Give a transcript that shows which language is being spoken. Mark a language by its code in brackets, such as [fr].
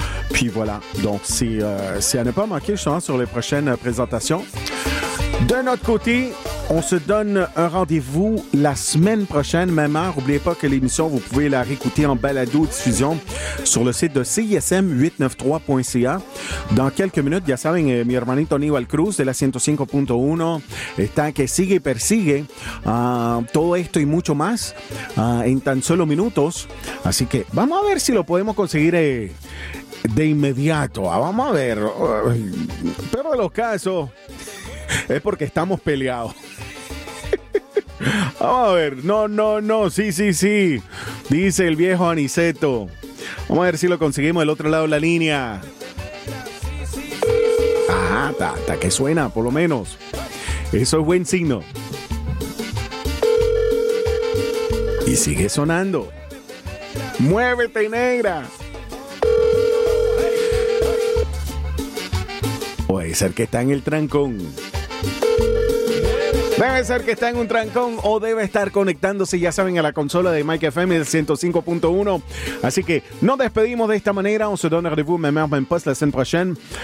[fr] Puis voilà, donc c'est à ne pas manquer, je pense, sur les prochaines présentations. De notre côté, on se donne un rendez-vous la semaine prochaine, même heure. N'oubliez pas que l'émission, vous pouvez la réécouter en balado-diffusion sur le site de CISM893.ca. [es] Dans quelques minutes, ya saben, mi hermanito Aníbal Cruz de la 105.1 está que sigue y persigue todo esto y mucho más en tan solo minutos. Así que vamos a ver si lo podemos conseguir de inmediato. Vamos a ver. Pero de los casos, es porque estamos peleados. Vamos a ver. No. Sí. Dice el viejo Aniceto. Vamos a ver si lo conseguimos del otro lado de la línea. Ajá, está que suena, por lo menos. Eso es buen signo. Y sigue sonando. ¡Muévete, negra! Puede ser que está en el trancón. Debe ser que está en un trancón o debe estar conectándose, ya saben, a la consola de Mike FM, el 105.1. Así que nos despedimos de esta manera. [fr] On se donne rendez-vous, même heure, même poste, la semaine prochaine.